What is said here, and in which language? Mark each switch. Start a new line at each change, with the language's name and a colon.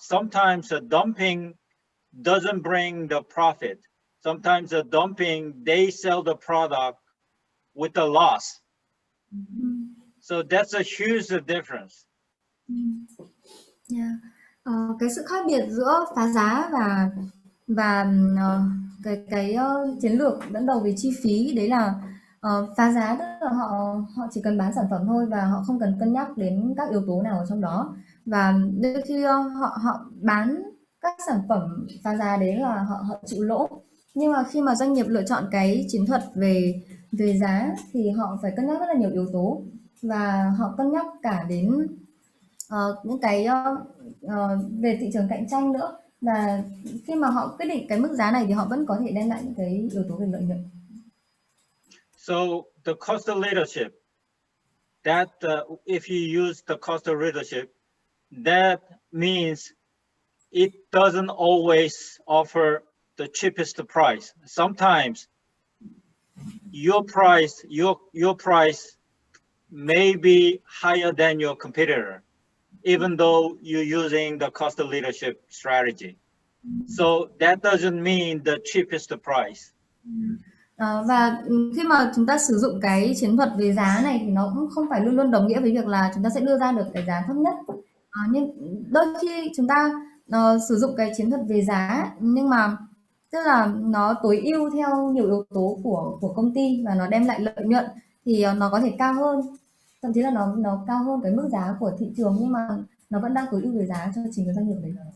English: Sometimes a dumping doesn't bring the profit. Sometimes a dumping, they sell the product with a loss. So that's a huge difference.
Vietnamese: Cái sự khác biệt giữa phá giá và cái chiến lược dẫn đầu về chi phí đấy là phá giá, tức là họ chỉ cần bán sản phẩm thôi và họ không cần cân nhắc đến các yếu tố nào ở trong đó. Và đôi khi họ bán các sản phẩm phá giá đấy là họ chịu lỗ. Nhưng mà khi mà doanh nghiệp lựa chọn cái chiến thuật về giá thì họ phải cân nhắc rất là nhiều yếu tố và họ cân nhắc cả đến những cái về thị trường cạnh tranh nữa. Và khi mà họ quyết định cái mức giá này thì họ vẫn có thể đem lại những cái yếu tố về lợi nhuận.
English: So the cost of leadership, that if you use the cost of leadership, that means it doesn't always offer the cheapest price. Sometimes your price may be higher than your competitor, even though you're using the cost of leadership strategy. So that doesn't mean the cheapest price.
Vietnamese: Và khi mà chúng ta sử dụng cái chiến thuật về giá này thì nó cũng không phải luôn luôn đồng nghĩa với việc là chúng ta sẽ đưa ra được cái giá thấp nhất. Nhưng đôi khi chúng ta sử dụng cái chiến thuật về giá nhưng mà tức là nó tối ưu theo nhiều yếu tố của công ty và nó đem lại lợi nhuận thì nó có thể cao hơn, thậm chí là nó cao hơn cái mức giá của thị trường, nhưng mà nó vẫn đang tối ưu về giá cho chính cái doanh nghiệp đấy.